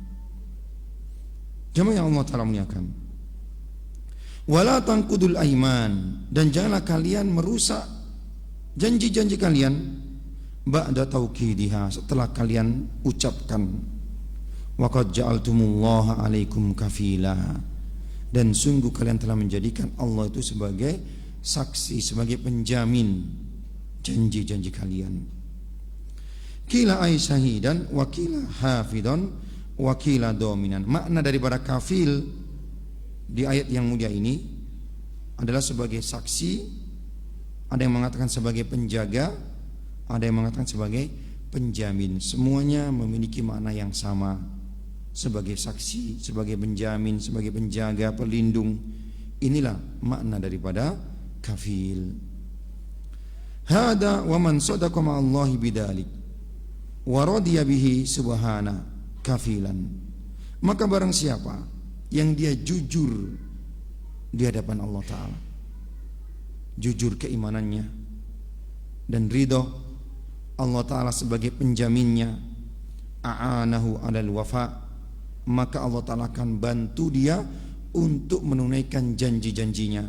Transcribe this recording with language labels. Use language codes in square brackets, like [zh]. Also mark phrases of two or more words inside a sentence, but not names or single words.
[id] Jemaah yang Allah Ta'ala muliakan, [ar] ولا تنقضوا الأيمان, [id] dan janganlah kalian merusak janji-janji kalian [ar] بعد توكيدها, [id] setelah kalian ucapkan. [ar] وقد جعلتم الله عليكم كفيلا, [id] dan sungguh kalian telah menjadikan Allah itu sebagai saksi, sebagai penjamin janji-janji kalian. [ar] قيل أي شهيدا وقيل حفيظا وقيل ضامنا. [id] Makna daripada kafil di ayat yang mulia ini adalah sebagai saksi, ada yang mengatakan sebagai penjaga, ada yang mengatakan sebagai penjamin. Semuanya memiliki makna yang sama, sebagai saksi, sebagai penjamin, sebagai penjaga, pelindung. Inilah makna daripada kafil. [ar] هذا ومن صدق مع الله بذلك ورضي به سبحانه كفيلا. [id] Maka barang siapa yang dia jujur di hadapan Allah Ta'ala, jujur keimanannya dan ridho Allah Ta'ala sebagai penjaminnya, [ar] أعانه على الوفاء, [id] maka Allah Ta'ala akan bantu dia untuk menunaikan janji-janjinya.